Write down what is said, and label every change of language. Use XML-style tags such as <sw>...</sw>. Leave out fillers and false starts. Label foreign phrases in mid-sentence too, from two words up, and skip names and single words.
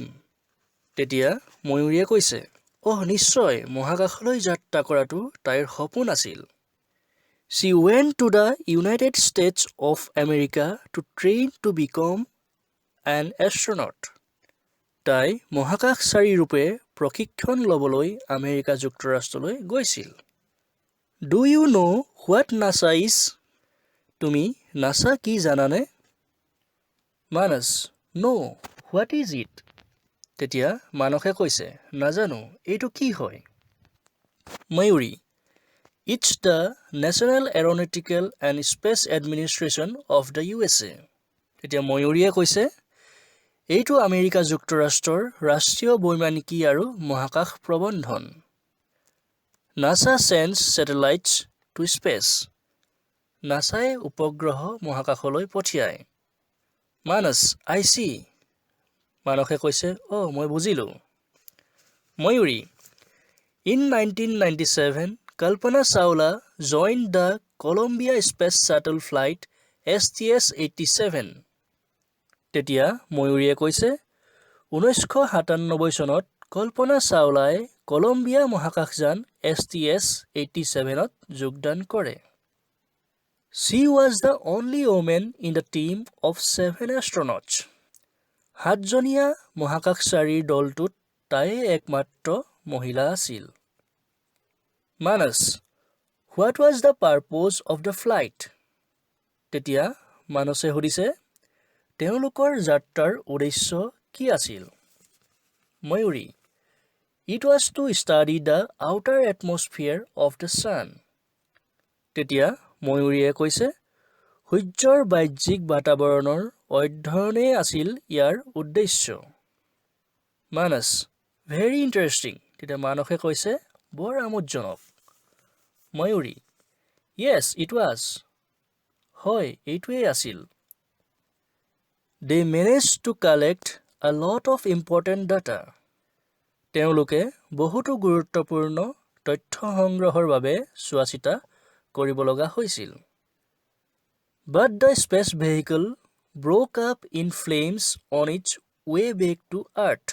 <as>তেতিয়া ময়ূৰীয়ে কৈছে, নিশ্চয় মহাকাশলৈ যাত্ৰা কৰাটো তাইৰ সপোন আছিল।</as> <en>She went to the United States of America to train to become an astronaut.</en> <as>তাই মহাকাশচাৰী ৰূপে প্ৰশিক্ষণ ল'বলৈ আমেৰিকা যুক্তৰাষ্ট্ৰলৈ গৈছিল।</as> <en>Do you know what NASA is?</en> <as>তুমি নাছা কি জানানে? মানস,</as> <en>No, what is it?</en> <as>তেতিয়া মানসে কৈছে, নাজানো, এইটো কি হয়? ময়ূৰী,</as> <en>It's the National Aeronautical and Space Administration of the USA.</en> <as>তেতিয়া ময়ূৰীয়ে কৈছে, এইটো আমেৰিকা যুক্তৰাষ্ট্ৰৰ ৰাষ্ট্ৰীয় বৈমানিকী আৰু মহাকাশ প্ৰবন্ধন।</as> <en>NASA sends satellites to space.</en> <as>নাছাই উপগ্ৰহ মহাকাশলৈ পঠিয়ায়। মানস,</as> <en>I see.</en> <as>মানসে কৈছে, মই বুজিলোঁ। ময়ূৰী,</as> <en>In 1997, Kalpana Chawla joined the Columbia Space Shuttle flight STS-87.</en> <as>তেতিয়া ময়ূৰীয়ে কৈছে, 1997 চনত কল্পনা চাওলাই কলম্বিয়া মহাকাশযান STS-87ত যোগদান কৰে।</as> <en>She was the only woman in the team of 7 astronauts.</en> <as>7জনীয়া মহাকাশচাৰীৰ দলটোত তাই একমাত্ৰ মহিলা আছিল। মানস,</as> <en>What was the purpose of the flight?</en> <as>তেতিয়া মানসে সুধিছে, তেওঁলোকৰ যাত্ৰাৰ উদ্দেশ্য কি আছিল? ময়ূৰী,</as> <en>It was to study the outer atmosphere of the sun.</en> <as>তেতিয়া ময়ূৰীয়ে কৈছে, সূৰ্যৰ বাহ্যিক বাতাৱৰণৰ অধ্যয়নেই আছিল ইয়াৰ উদ্দেশ্য। মানস,</as> <en>Very interesting.</en> <as>তেতিয়া মানসে কৈছে, বৰ আমোদজনক। ময়ূৰী,</as> <en>Yes, it was.</en> <as>হয়, এইটোৱেই আছিল।</as> <en>They managed to collect a lot of important data.</en> <as>তেওঁলোকে বহুতো গুৰুত্বপূৰ্ণ তথ্য সংগ্ৰহৰ বাবে চোৱাচিতা কৰিব লগা হৈছিল।</as> <en>But the space vehicle broke up in flames on its way back to Earth.</en>